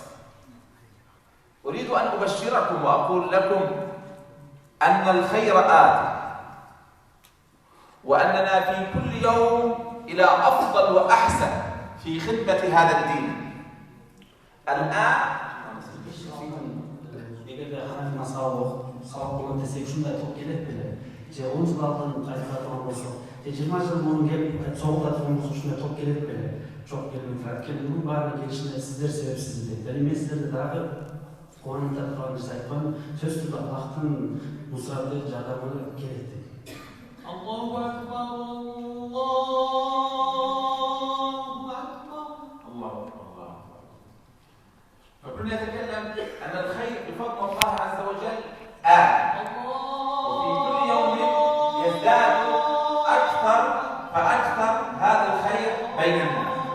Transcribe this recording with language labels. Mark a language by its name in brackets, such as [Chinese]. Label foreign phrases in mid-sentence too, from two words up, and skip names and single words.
[Arabic] أريد أن أبشركم وأقول لكم أن الخير آت، وأننا في كل يوم إلى أفضل وأحسن في خدمة هذا الدين. الآن [Kyrgyz] сабақ болған десек ушундай топ келет беле же 10 жыл алдын кайта турган болсо же 20 жыл мурун келип согута турган болсо ушундай топ келет беле жок келбейт. Баарын келишине сиздер себепсиз дейт. Эми мен сиздерди дагы коомдо турган нерсе айткан, сөзсүз түрдө Аллахтын нусраты жардамы келет дейт. [Arabic] الله أكبر, الله أكبر. فكنا نتكلم أن الخير بفضل الله عز وجل وفي كل يوم يزداد أكثر فأكثر هذا الخير بين الناس.